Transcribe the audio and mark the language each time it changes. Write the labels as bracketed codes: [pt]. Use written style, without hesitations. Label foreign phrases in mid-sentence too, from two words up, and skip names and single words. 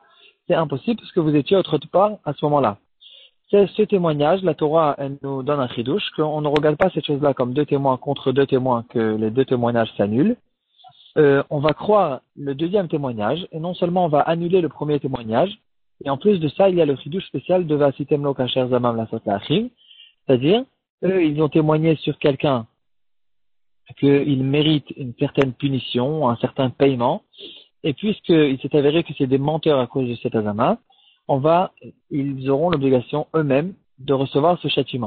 [fr] C'est impossible parce que vous étiez autre part à ce moment-là. C'est ce témoignage, la Torah, elle nous donne un chidouche, qu'on ne regarde pas cette chose-là comme deux témoins contre deux témoins, que les deux témoignages s'annulent. On va croire le deuxième témoignage, et non seulement on va annuler le premier témoignage, et en plus de ça, il y a le chidouche spécial de [he] ועשיתם לו כאשר זמם לעשות לאחיו, [fr] c'est-à-dire, eux, ils ont témoigné sur quelqu'un qu'il mérite une certaine punition, un certain paiement, et puisqu'il s'est avéré que c'est des menteurs à cause de cet azama, ils auront l'obligation eux-mêmes de recevoir ce châtiment.